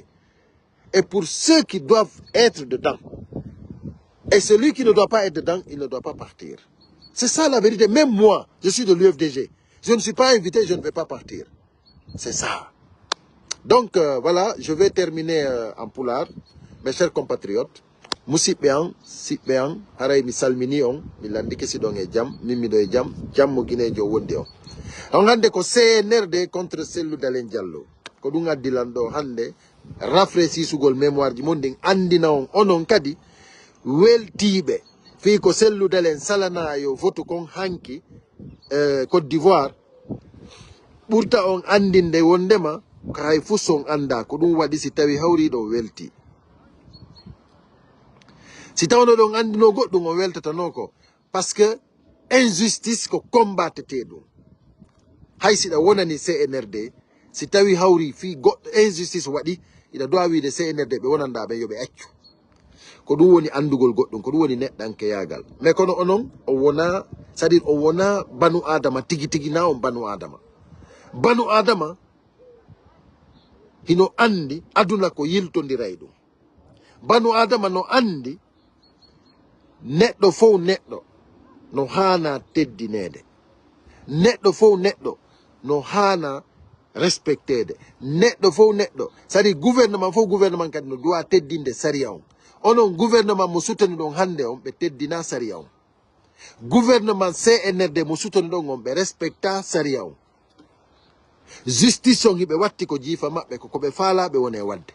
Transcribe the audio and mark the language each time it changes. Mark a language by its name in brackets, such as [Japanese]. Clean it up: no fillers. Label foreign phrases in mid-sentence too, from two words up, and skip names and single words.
[French] Et pour ceux qui doivent être dedans. Et celui qui ne doit pas être dedans, il ne doit pas partir. C'est ça la vérité. Même moi, je suis de l'UFDG. Je ne suis pas invité, je ne vais pas partir. C'est ça. Donc, voilà, je vais terminer en poulard. Mes chers compatriotes. [Fula] Musipéan, sipéan, haray mi salmini on, mi landi kesi don e jam, mimi do e jam, jam mo guiné jo wondi on. On hande ko CNRD contre Cellou Dalein Diallo. Ko ɗum addilando hande, rafraîcissugol mémoire ji mon ndin andina on onon kadi, weltiɓe fi ko Cellou Dalein salana yo vote kon hanki Côte d'Ivoire ɓurta on andinde wondema ko hay fu son anda ko ɗum waɗi si tawi hawriɗo welti. Si tawno ɗon andino goɗɗum o weltatano ko [French] parce que injustice [Fula] ko combattete ɗum. Hay siɗa wonani CNRD si tawi hawri fi goɗɗo injustice waɗi ina dowa wiide CNRD ɓe wonanda ɓe yoɓe accu. Ko ɗum woni andugol goɗɗum, ko ɗum woni neɗɗanke yagal. Mais kono onon o wona, [French] c'est à dire [Fula] o wona banu adama tigi tigi na on banu adama. Banu adama hino andi aduna ko yiltodiray ɗum. Banu adama no andi neɗɗo fof neɗɗo no hana teddinede. Neɗɗo fof neɗɗo no hana respectede. Neɗɗo fof neɗɗo, [French] c'est à dire gouvernement [Fula] fof gouvernement kadi no doit teddinde sariya on. Onon gouvernement mo sutani ɗon hande on ɓe teddina sariya on. Gouvernement CNRD mo sutani ɗon on ɓe respecta sariya on. Justice on hiɓe watti ko jiifa maɓɓe ko ɓe faalaɓe woni e wadde.